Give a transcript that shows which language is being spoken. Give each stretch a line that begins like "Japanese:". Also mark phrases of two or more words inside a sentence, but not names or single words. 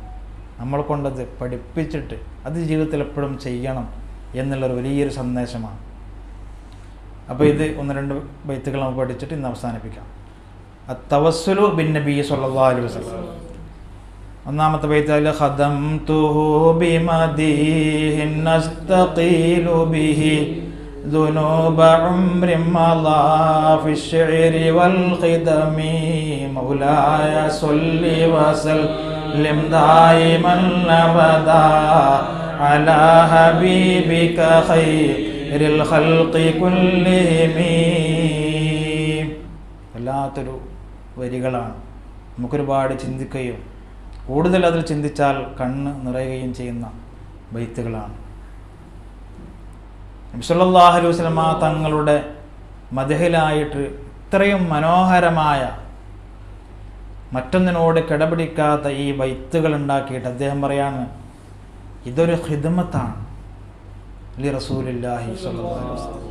Malayalam: നമ്മൾ കൊണ്ടത് പഠിപ്പിച്ചിട്ട് അത് ജീവിതത്തിൽ എപ്പോഴും ചെയ്യണം എന്നുള്ളൊരു വലിയൊരു സന്ദേശമാണ്. അപ്പോൾ ഇത് 1-2 ബൈത്തുകൾ നമുക്ക് പഠിച്ചിട്ട് ഇന്ന് അവസാനിപ്പിക്കാം.
Arabic: التوسل بالنبي صلى الله عليه وسلم.
Malayalam: 1-ാമത്തെ ബൈത്ത്
Arabic: خدمته بمديح أستقيل به ذنوب عمر مضى في الشعر والخدم مولاي صل وسلم دائما أبدا على حبيبك خير الخلق كلهم.
Malayalam: വല്ലാത്തൊരു വരികളാണ്. നമുക്കൊരുപാട് ചിന്തിക്കുകയും കൂടുതൽ അതിൽ ചിന്തിച്ചാൽ കണ്ണ് നിറയുകയും ചെയ്യുന്ന ബൈത്തുകളാണ്. നബി
Arabic: صلى الله عليه وسلم
Malayalam: തങ്ങളുടെ മദ്ഹിലായിട്ട് ഇത്രയും മനോഹരമായ, മറ്റൊന്നിനോട് കിടപിടിക്കാത്ത ഈ ബൈത്തുകൾ ഉണ്ടാക്കിയിട്ട് അദ്ദേഹം പറയാണ്, ഇതൊരു ഖിദ്മത്താണ്
Arabic: لرسول الله صلى الله عليه وسلم.